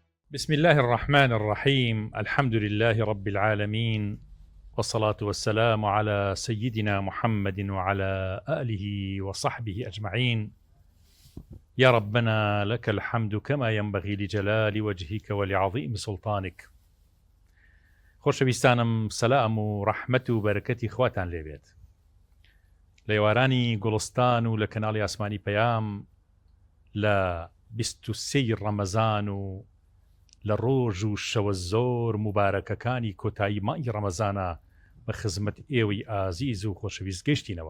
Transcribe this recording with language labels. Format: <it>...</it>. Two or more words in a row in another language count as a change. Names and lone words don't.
<ar>بسم الله الرحمن الرحيم. الحمد لله رب العالمين، والصلاة والسلام على سيدنا محمد وعلى آله وصحبه أجمعين. يا ربنا لك الحمد كما ينبغي لجلال وجهك ولعظيم سلطانك.</ar> <ckb>خۆشەویستانم، سەلام و ڕەحمەت و بەرەکەتی خواتان لێبێت. لە ئێوارانی گوڵستان و لە کەناڵی ئاسمانی پەیام لە 23 ڕەمەزان و لە ڕۆژ و شەوە زۆر مبارەکەکانی کۆتایی مای ڕەمەزانە بە خزمەت ئێوەی ئازیز و خۆشەویست گەیشتینەوە.</ckb>